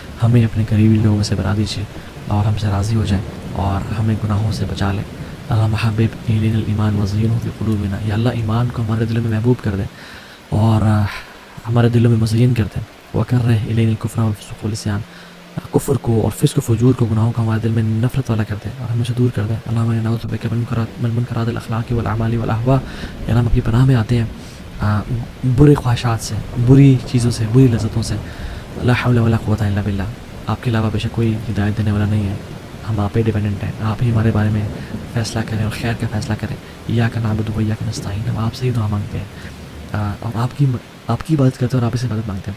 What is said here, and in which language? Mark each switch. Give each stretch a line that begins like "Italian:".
Urdu: ہمیں اپنے قریبی لوگوں سے بنا دیجیے اور ہم سے راضی ہو جائیں, اور ہمیں گناہوں سے بچا لیں.
Arabic: اللہم حبب الینا الایمان وزینہ فی قلوبنا.
Urdu: یا اللہ ایمان کو ہمارے دلوں میں محبوب کر دیں اور ہمارے دلوں میں مزین کر دیں.
Arabic: وکرہ الینا الکفر والفسوق والعصیان,
Urdu: کفر کو اور فسق و فجور کو, گناہوں کو ہمارے دل میں نفرت والا کر دیں اور ہمیں سے دور کر دیں.
Arabic: اللہم انا نعوذ بک من منکرات الاخلاق والاعمال والاہواء.
Urdu: یا ہم اپنی پناہ میں آتے ہیں برے خواہشات سے, بری چیزوں سے, بری لذتوں سے.
Arabic: لا حول ولا قوت الا باللہ.
Urdu: آپ کے علاوہ بے شک کوئی ہدایت دینے والا نہیں ہے, ہم آپ پہ ڈیپینڈنٹ ہیں. آپ ہی ہمارے بارے میں فیصلہ کریں اور خیر کا فیصلہ کریں.
Arabic: ایاک نعبد و ایاک نستعین,
Urdu: ہم آپ سے ہی دعا مانگتے ہیں اور آپ کی مدد کرتے ہیں اور آپ سے مدد مانگتے ہیں.